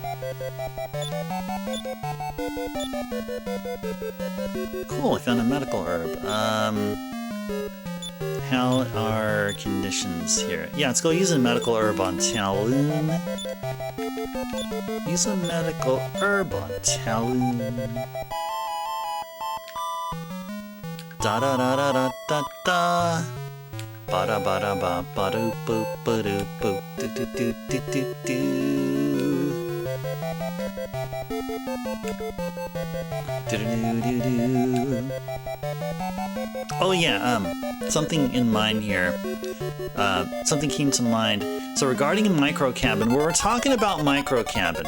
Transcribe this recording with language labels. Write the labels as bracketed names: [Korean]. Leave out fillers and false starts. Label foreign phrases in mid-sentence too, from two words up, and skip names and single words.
[English] Cool, I found a medical herb. How are conditions here? Yeah, let's go use a medical herb on Taloon. Use a medical herb on Taloon. Da da da da da da da. Ba da ba da ba ba do boo ba do boo do do do do do do. Oh yeah, something in mind here. Something came to mind. So regarding a micro cabin, we were talking about micro cabin.